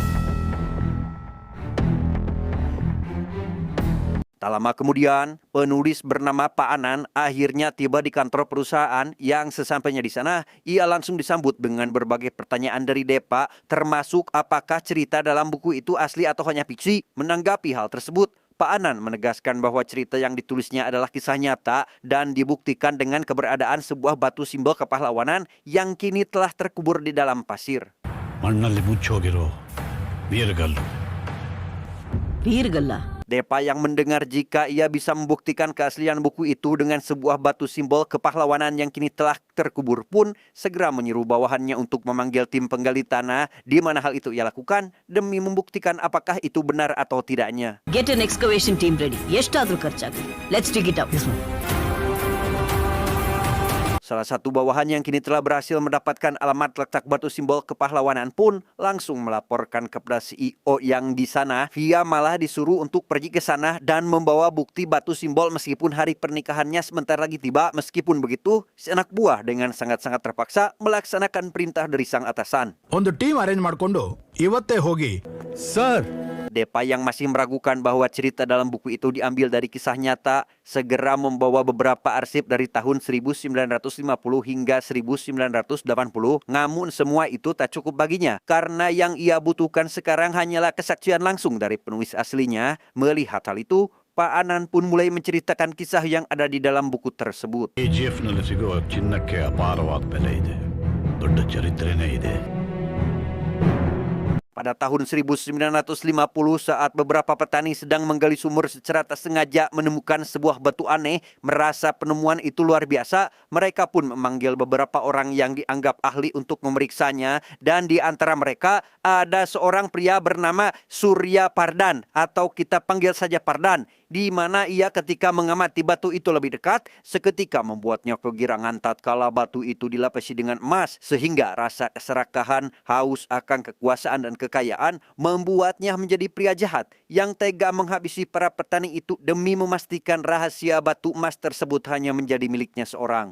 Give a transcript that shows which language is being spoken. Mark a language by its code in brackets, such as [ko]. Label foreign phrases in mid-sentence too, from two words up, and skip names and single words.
[id] Tak lama kemudian, penulis bernama Pak Anan akhirnya tiba di kantor perusahaan, yang sesampainya di sana, ia langsung disambut dengan berbagai pertanyaan dari Depa, termasuk apakah cerita dalam buku itu asli atau hanya fiksi. Menanggapi hal tersebut, Pak Anan menegaskan bahwa cerita yang ditulisnya adalah kisah nyata dan dibuktikan dengan keberadaan sebuah batu simbol kepahlawanan yang kini telah terkubur di dalam pasir. [kn] ಮಣ್ಣಲ್ಲಿ ಮುಚ್ಚೋಗಿರೋ ವೀರಗಲ್ಲು. ವೀರಗಲ್ಲ. [id] Depa yang mendengar jika ia bisa membuktikan keaslian buku itu dengan sebuah batu simbol kepahlawanan yang kini telah terkubur pun segera menyuruh bawahannya untuk memanggil tim penggali tanah, di mana hal itu ia lakukan demi membuktikan apakah itu benar atau tidaknya. [en] Get an excavation team ready. [kn] ಎಷ್ಟಾದ್ರೂ ಖರ್ಚಾಗಲಿ. [en] Let's dig it up. [id] Salah satu bawahan yang kini telah berhasil mendapatkan alamat letak batu simbol kepahlawanan pun langsung melaporkan kepada CEO yang di sana. Dia malah disuruh untuk pergi ke sana dan membawa bukti batu simbol meskipun hari pernikahannya sebentar lagi tiba. Meskipun begitu, si anak buah dengan sangat-sangat terpaksa melaksanakan perintah dari sang atasan. [kn] ಒಂದು [en] team arrange [kn] ಮಾಡ್ಕೊಂಡು ಇವತ್ತೇ ಹೋಗಿ ಸರ್. [id] Depa yang masih meragukan bahwa cerita dalam buku itu diambil dari kisah nyata segera membawa beberapa arsip dari tahun 1950 hingga 1980. Namun semua itu tak cukup baginya karena yang ia butuhkan sekarang hanyalah kesaksian langsung dari penulis aslinya. Melihat hal itu, Pak Anan pun mulai menceritakan kisah yang ada di dalam buku tersebut. [kn] KGF-ನಲ್ಲಿ ಸಿಗುವ ಚಿನ್ನಕ್ಕೆ ಅಪಾರವಾದ ಬೆಲೆ ಇದೆ. ದೊಡ್ಡ ಚರಿತ್ರೆನೇ ಇದೆ. [id] Pada tahun 1950 saat beberapa petani sedang menggali sumur secara tak sengaja menemukan sebuah batu aneh, merasa penemuan itu luar biasa, mereka pun memanggil beberapa orang yang dianggap ahli untuk memeriksanya, dan di antara mereka ada seorang pria bernama Surya Pardan atau kita panggil saja Pardan, di mana ia ketika mengamati batu itu lebih dekat, seketika membuatnya kegirangan tatkala batu itu dilapisi dengan emas, sehingga rasa keserakahan, haus akan kekuasaan dan kekayaan membuatnya menjadi pria jahat yang tega menghabisi para petani itu demi memastikan rahasia batu emas tersebut hanya menjadi miliknya seorang.